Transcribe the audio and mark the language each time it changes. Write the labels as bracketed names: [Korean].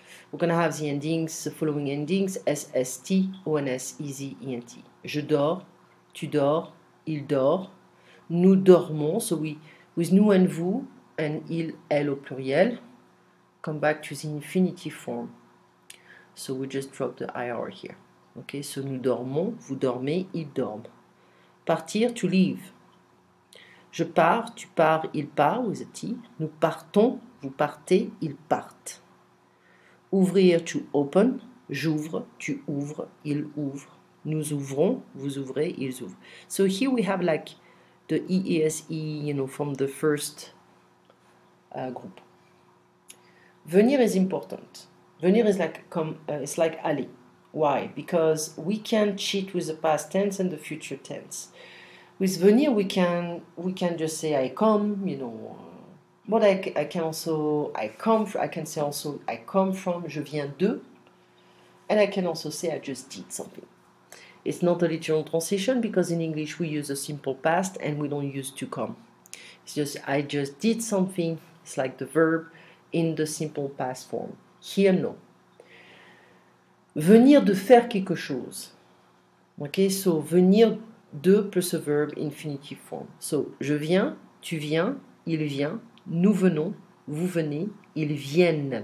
[English] We're going to have the endings, the following endings, S-S-T, O-N-S, E-Z-E-N-T. [French] Je dors, tu dors, il dort, nous dormons, [English] so we, with nous and vous, and il, [French] elle au pluriel, [English] come back to the infinitive form. So we just drop the IR here. [French] Okay, so nous dormons, vous dormez, ils dorment. Partir, [English] to leave. [French] Je pars, tu pars, il part, with a T. Nous partons, vous partez, ils partent. Ouvrir, to open. J'ouvre, tu ouvres, il ouvre. Nous ouvrons, vous ouvrez, ils ouvrent. [English] So here we have like the EESE, you know, from the first group. Venir is important. Venir is like it's like aller. Why? Because we can cheat with the past tense and the future tense. With venir, we can just say I come, you know. But I can also I can say also I come from, [French] je viens de, [English] and I can also say I just did something. It's not a literal translation because in English we use a simple past and we don't use to come. It's just I just did something. It's like the verb in the simple past form. Here, no. [French] Venir de faire quelque chose. [English] Okay, so venir de plus a verb infinitive form. [French] So je viens, tu viens, il vient, nous venons, vous venez, ils viennent.